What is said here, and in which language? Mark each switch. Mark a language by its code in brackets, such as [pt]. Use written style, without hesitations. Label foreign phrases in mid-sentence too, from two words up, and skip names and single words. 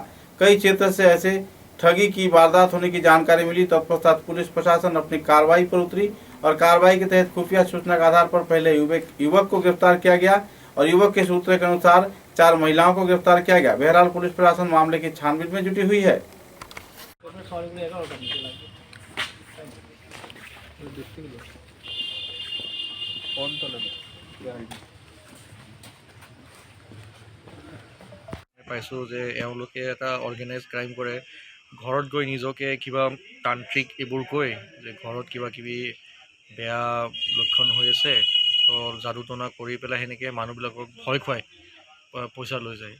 [hi] कई क्षेत्र से ऐसे ठगी की वारदात होने की जानकारी मिली। तत्पश्चात पुलिस प्रशासन अपनी कार्रवाई पर उतरी और कार्रवाई के तहत खुफिया सूचना के आधार पर पहले युवक को गिरफ्तार किया गया और युवक के सूत्रों के अनुसार 4 महिलाओं को गिरफ्तार किया गया। बहरहाल पुलिस प्रशासन मामले की छानबीन में जुटी हुई है। [as] পাইছোঁ যে এওঁলোকে এটা [en] organize crime [as] কৰে। ঘৰত গৈ নিজকে কিবা তান্ত্ৰিক এইবোৰ কৈ যে ঘৰত কিবা কিবি বেয়া লক্ষণ হৈ আছে, তো যাদু টনা কৰি পেলাই সেনেকৈ মানুহবিলাকক ভয় খুৱাই পইচা লৈ যায়।